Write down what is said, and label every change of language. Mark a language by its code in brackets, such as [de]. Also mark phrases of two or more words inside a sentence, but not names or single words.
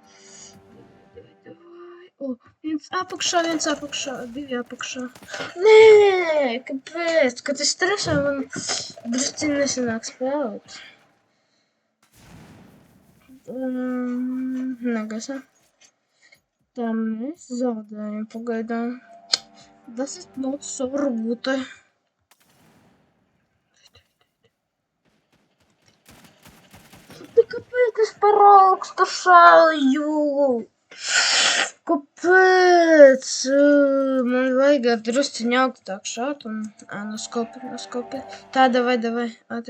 [lv] O, viens apakšā, divi apakšā. Nē, kāpēc? Kad es stresā, man drusciņ nesanāk spēlēt. Negasa. Tā mēs zaudējam pagaidām. [de] Das ist [en] not so [de] gut. [lv] Kāpēc es par augstu šauju? Kāpēc? Man vajag drusciņ augstāk šaut un... noskopi. Tā, davai, ātri.